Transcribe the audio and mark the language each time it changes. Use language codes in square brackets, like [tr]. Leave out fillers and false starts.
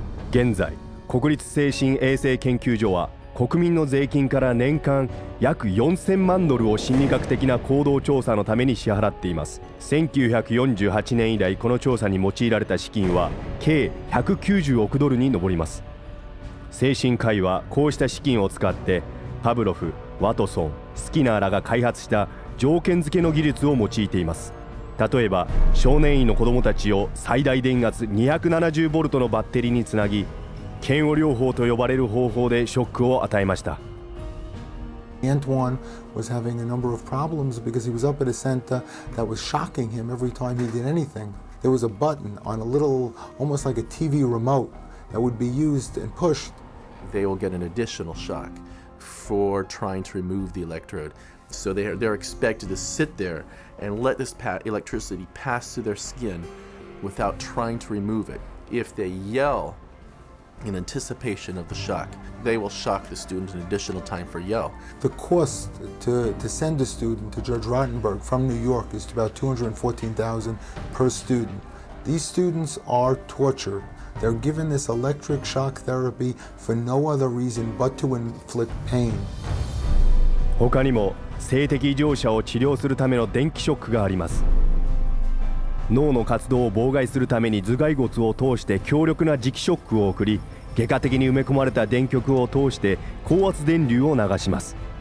[ja] 現在、国立精神衛生研究所は国民の税金から年間約4000万ドルを心理学的な行動調査のために支払っています。 1948年以来この調査に用いられた資金は計190億ドルに上ります。精神科医はこうした資金を使ってパブロフ、ワトソン、スキナーらが開発した条件付けの技術を用いています。例えば少年院の子どもたちを最大電圧270ボルトのバッテリーにつなぎ嫌悪療法と呼ばれる方法でショックを与えました。 [en] Antoine was having a number of problems because he was up at a center that was shocking him every time he did anything. There was a button on a little, almost like a TV remote, that would be used and pushed. They will get an additional shock for trying to remove the electrode. So they're expected to sit there and let this electricity pass through their skin without trying to remove it. If they yell in anticipation of the shock, they will shock the student an additional time for yell. The cost to send a student to Judge Rottenberg from New York is about $214,000 per student. These students are tortured. They're given this electric shock therapy for no other reason but to inflict pain. [ja] 他にも性的異常者を治療するための電気ショックがあります。脳の活動を妨害するために頭蓋骨を通して強力な磁気ショックを送り、外科的に埋め込まれた電極を通して高圧電流を流します。